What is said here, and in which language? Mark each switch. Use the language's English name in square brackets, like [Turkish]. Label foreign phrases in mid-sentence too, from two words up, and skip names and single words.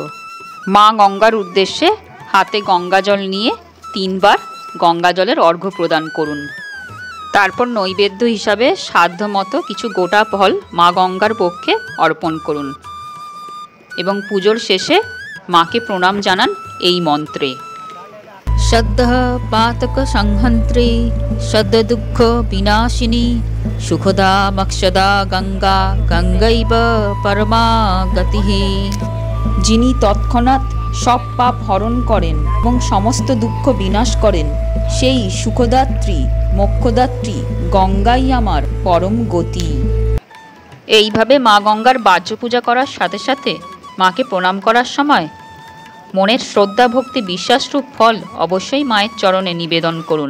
[Bangla] মা গঙ্গার উদ্দেশ্যে হাতে গঙ্গা জল নিয়ে 3 বার গঙ্গা জলের অর্ঘ্য প্রদান করুন। তারপর নৈবেদ্য হিসাবে সাধ্য মতো কিছু গোটা ফল মা গঙ্গার পক্ষে অর্পণ করুন এবং পুজোর শেষে মাকে প্রণাম জানান এই মন্ত্রে। [Sanskrit] श्रद्धः पातक संहन्त्री श्रद्ध दुःख विनाशिनी सुखदा मक्षदा गंगा गंगैव परमा गतिः। [Bangla] যিনি তৎক্ষণাৎ সব পাপ হরণ করেন এবং সমস্ত দুঃখ বিনাশ করেন, সেই সুখদাত্রী মোক্ষদাত্রী গঙ্গাই আমার পরম গতি। এইভাবে মা গঙ্গার বাহ্য পূজা করার সাথে সাথে মাকে প্রণাম করার সময় মনের শ্রদ্ধা ভক্তি বিশ্বাসরূপ ফল অবশ্যই মায়ের চরণে নিবেদন করুন।